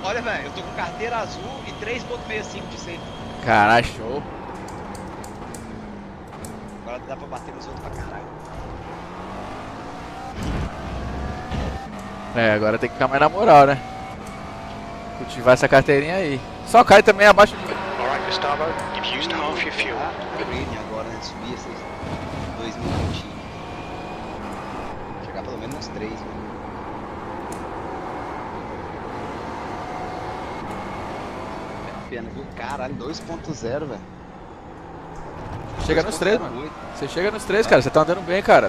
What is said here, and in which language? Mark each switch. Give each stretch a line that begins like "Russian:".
Portuguese: Olha, velho. Eu tô com carteira azul e 3.65 de safety. Caralho, show. Agora dá pra bater nos outros pra caralho. É, agora tem que ficar mais na moral, né? Cultivar essa carteirinha aí. Só cai também abaixo de...
English: Alright, Gustavo, you've used half your fuel.
Portuguese: Green agora, né? Subir esses 2020. Chegar pelo menos uns 3, né? É pena, viu? Caralho, 2.0, velho. Chega nos 3, mano. Você chega nos 3, cara. Você tá andando bem, cara.